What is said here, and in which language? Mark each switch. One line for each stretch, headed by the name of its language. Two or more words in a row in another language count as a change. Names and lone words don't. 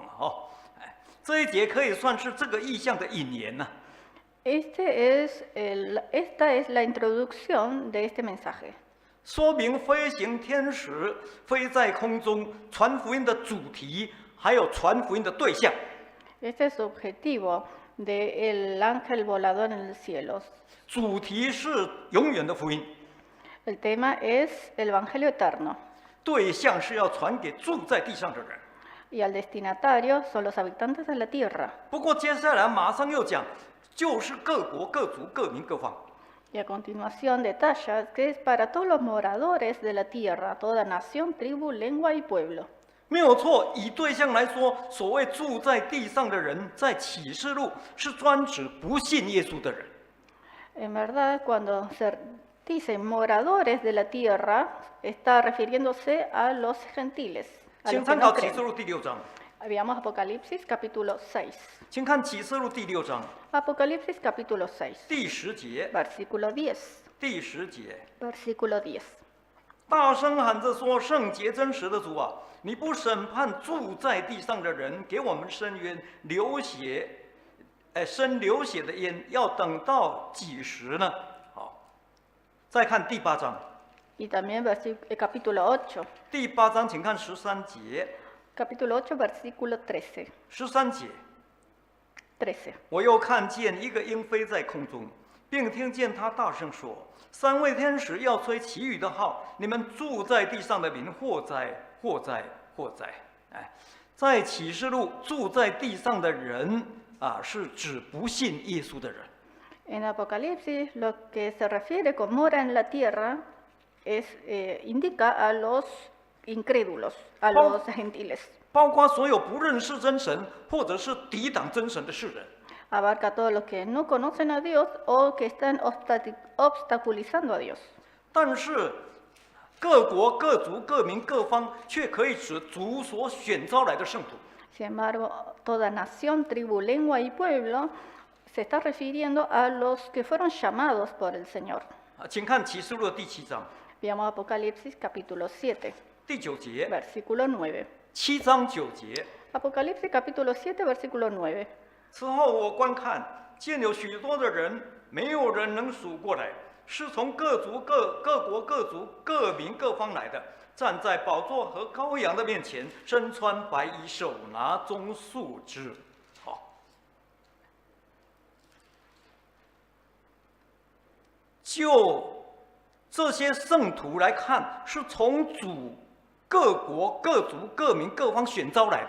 Chinese: 这一节可以算是这个意象的引言呢、
Spanish: Esta es la introducción de este mensaje.
Chinese: 说明飞行天使飞在空中传福音的主题，还有传福音的对象。
Spanish: Este es su objetivo del ángel volador en el cielo.
Chinese: 主题是永远的福音，
Spanish: El tema es el Evangelio eterno
Chinese: 对象是要传给住在地上的人。
Spanish: y al destinatario son los habitantes de la tierra.
Chinese: 不过接下来马上又讲，就是各国、各族、各民、各方。
Spanish: Y a continuación detalla que es para todos los moradores de la tierra, toda nación, tribu, lengua y pueblo.
Chinese: 没有错，以对象来说，所谓住在地上的人，在启示录是专指不信耶稣的人。
Spanish: En verdad, cuando se dice moradores de la tierra, está refiriéndose a los gentiles, a
Chinese: 请
Spanish: los que
Chinese: 参
Spanish: no
Chinese: 考启
Spanish: creen.
Chinese: 示录第6章，
Spanish: Veamos Apocalipsis capítulo 6.
Chinese: 请看启示录第6章
Spanish: Apocalipsis capítulo 6,
Chinese: 第10节，
Spanish: versículo 10.
Chinese: 第10节，
Spanish: Versículo 10.
Chinese: 大声喊着说：“圣洁真实的主啊，你不审判住在地上的人，给我们伸冤，流血，生流血的冤，要等到几时呢？” 好，再看第8章，
Spanish: Y también capítulo 8.
Chinese: 第8章，请看13节，
Spanish: Capítulo 8, versículo 13.
Chinese: 13 节。
Spanish: 13.
Chinese: 我又看见一个鹰飞在空中，并听见他大声说：“3位天使要吹其余的号，你们住在地上的民，祸哉，祸哉，祸哉！” 哎，在启示录住在地上的人啊，是指不信耶稣的人。
Spanish: En Apocalipsis, lo que se refiere con mora en la tierra indica a los incrédulos, a los gentiles.
Chinese: 包括所有不认识真神或者是抵挡真神的世人。
Spanish: Abarca a todos los que no conocen a Dios o que están obstaculizando a Dios.
Chinese: 但是各国、各族、各民、各方却可以指主所选召来的圣徒。
Spanish: Sin embargo, toda nación, tribu, lengua y pueblo se está refiriendo a los que fueron llamados por el Señor.
Chinese: 请看启示录的第7章
Spanish: Veamos Apocalipsis capítulo 7,
Chinese: 第9节。
Spanish: versículo 9.
Chinese: 7章9节。
Spanish: Apocalipsis capítulo 7, versículo 9.
Chinese: 此后我观看，见有许多的人，没有人能数过来，是从各族、各国、各族、各民、各方来的，站在宝座和羔羊的面前，身穿白衣，手拿棕树枝。好，就这些圣徒来看，是从主各国、各族、各民、各方选召来的。